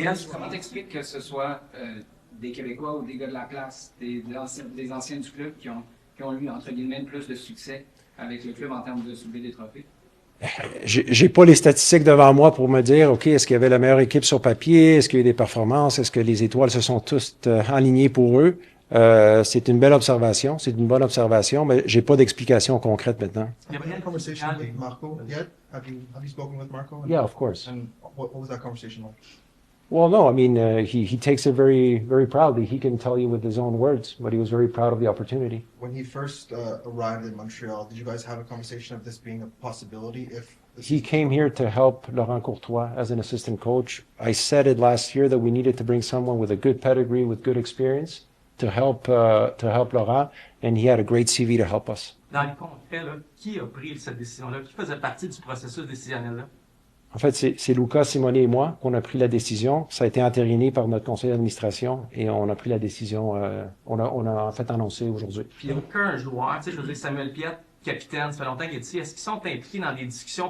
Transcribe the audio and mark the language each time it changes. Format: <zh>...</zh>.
<fr>Comment t'expliques que ce soit des Québécois ou des gars de la place, des anciens du club qui ont eu, entre guillemets, plus de succès avec le club en termes de soulever des trophées? J'ai pas les statistiques devant moi pour me dire, OK, est-ce qu'il y avait la meilleure équipe sur papier? Est-ce qu'il y a eu des performances? Est-ce que les étoiles se sont toutes alignées pour eux? C'est une belle observation, c'est une bonne observation, mais j'ai pas d'explication concrète maintenant.</fr> <en>Have you had a conversation with Marco yet? Have you spoken with Marco? Yeah, of course. And what was that conversation like? Well, no, I mean, he takes it very, very proudly. He can tell you with his own words, but he was very proud of the opportunity. When he first arrived in Montreal, did you guys have a conversation of this being a possibility? He came here to help Laurent Courtois as an assistant coach. I said it last year that we needed to bring someone with a good pedigree, with good experience, to help Laurent, and he had a great CV to help us.</en> <fr>Dans les concret, là, qui a pris cette décision-là? Qui faisait partie du processus décisionnel-là? En fait, c'est Luca, Simone et moi qu'on a pris la décision. Ça a été entériné par notre conseil d'administration et on a pris la décision, on a en fait annoncé aujourd'hui. Puis aucun joueur, tu sais, je veux dire, Samuel Piette, capitaine, ça fait longtemps qu'il est ici, est-ce qu'ils sont impliqués dans des discussions?</fr>